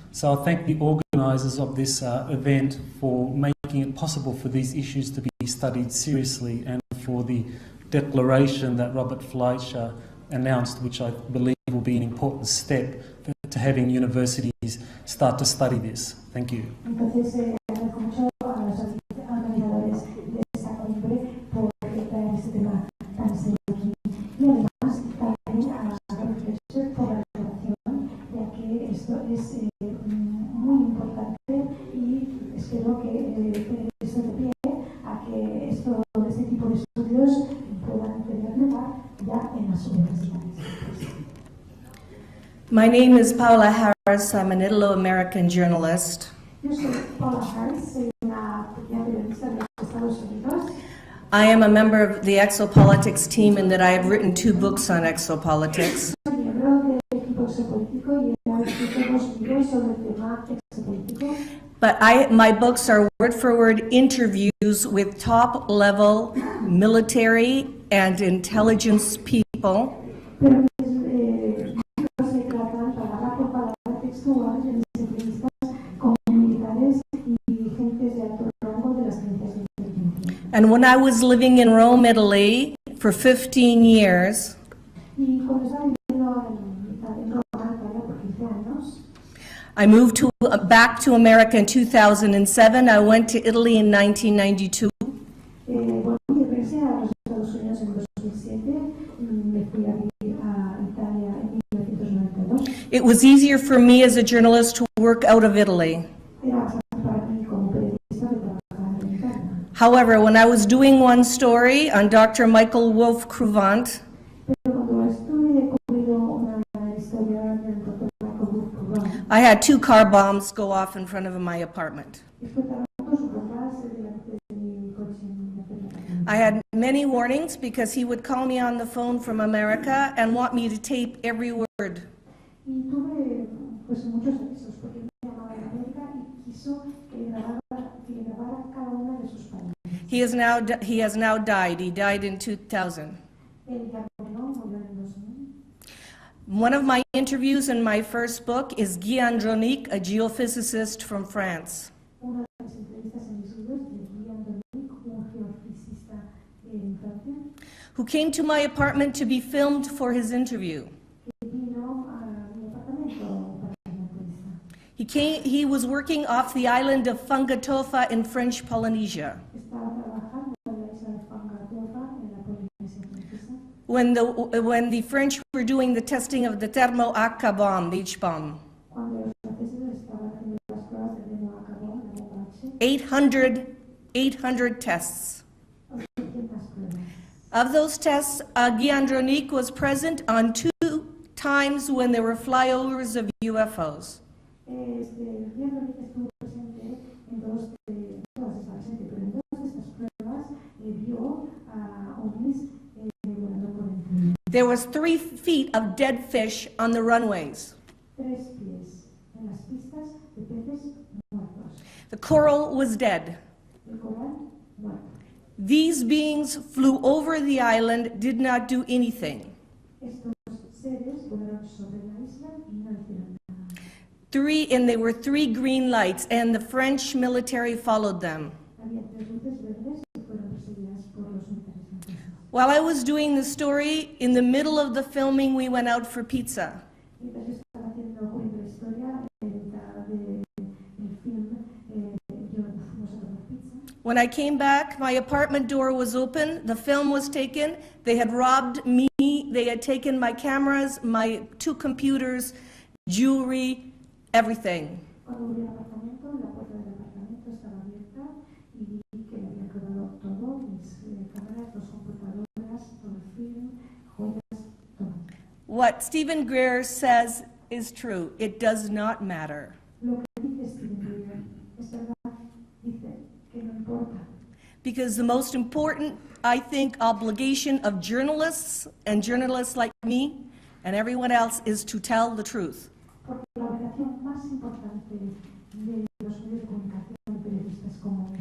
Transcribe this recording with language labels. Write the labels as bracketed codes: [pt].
[en] So I thank the organisers of this event for making it possible for these issues to be studied seriously, and for the declaration that Robert Fleischer announced, which I believe will be an important step to having universities start to study this. Thank you. [es] Entonces, agradezco mucho a los organizadores de esta cumbre por traer este tema tan serio aquí. Y además, también a la profesora por la información, ya que esto es muy importante y espero que esto de pie a que este tipo de estudios puedan tener lugar ya en las universidades. [en] My name is Paula Harris. I'm an Italo-American journalist. [es] Yo soy Paula Harris, soy una periodista de los Estados Unidos. [en] I am a member of the Exopolitics team in that I have written 2 books on exopolitics. [es] Soy miembro del equipo exopolítico y he escrito 2 libros sobre el tema exopolítico. [en] But my books are word-for-word interviews with top-level military and intelligence people. [es] Pero mis libros se tratan palabra por palabra textual de mis entrevistas con militares y gentes de alto rango de las ciencias de inteligencia. [en] And when I was living in Rome, Italy, for 15 years, [es] Y cuando estaba viviendo en Roma, Italia, por 15 años, [en] I moved back to America in 2007. I went to Italy in 1992. [es] volví a regresar a los Estados Unidos en 2007, me fui a vivir a Italia en 1992. [en] It was easier for me as a journalist to work out of Italy. [es] Era bastante para mí como periodista de trabajar en Italia. [en] However, when I was doing one story on Dr. Michael Wolff-Cruvant, [es] Pero cuando estuve cubriendo una historia del Dr. Michael Wolff-Cruvant, [en] I had 2 car bombs go off in front of my apartment. [es] explotaron 2 bombas delante de mi coche en mi apartamento. [en] I had many warnings because he would call me on the phone from America and want me to tape every word. [es] Y tuve pues muchos avisos porque me llamaba de América y quiso que grabara cada una de sus palabras. [en] He has now died. He died in 2000. [es] Él ya murió en 2000. [en] One of my interviews in my first book is Guy Andronic, a geophysicist from France. [es] Una de las entrevistas en mis libros de Guy Andronic, un geofisista en Francia, [en] who came to my apartment to be filmed for his interview. [es] que vino a mi apartamento para la entrevista. [en] He was working off the island of Fangatofa in French Polynesia. [es] Estaba trabajando en la isla de Fangatofa en la Polinesia francesa. [en] When the French were doing the testing of the Thermo-Aka bomb, the H bomb. [es] Cuando los franceses estaban haciendo las pruebas de Thermo-Aka bomb, la bomba H, [en] 800 tests. [es] 800 pruebas. [en] Of those tests, Guy Andronic was present on 2 times when there were flyovers of UFOs. [es] Guy Andronic estuvo presente en 2 de todas estas presente, pero en 2 de estas pruebas vio a ovnis volando por encima. [en] There was 3 feet of dead fish on the runways. [es] 3 pies en las pistas de peces muertos. [en] The coral was dead. [es] El coral muerto. [en] These beings flew over the island, did not do anything. [es] Estos seres volaron sobre la isla y no hicieron nada. [en] There were 3 green lights, and the French military followed them. [es] Había 3 luces verdes que fueron perseguidas por los militares franceses. [en] While I was doing the story, in the middle of the filming, we went out for pizza. [es] Mientras yo estaba cubriendo la historia, en mitad del film, yo fuimos a tomar pizza. [en] When I came back, my apartment door was open, the film was taken, they had robbed me, they had taken my cameras, my 2 computers, jewelry, everything. [es] Cuando volví al apartamento, la puerta del apartamento estaba abierta y vi que me habían robado todo, mis cámaras, 2 computadoras, todo el film, joyas, todo. [en] What Stephen Greer says is true. It does not matter. [es] Lo que dice Stephen Greer es verdad, dice que no importa. [en] Because the most important, I think, obligation of journalists and journalists like me and everyone else is to tell the truth. [es] Porque la obligación más importante de los medios de comunicación y periodistas como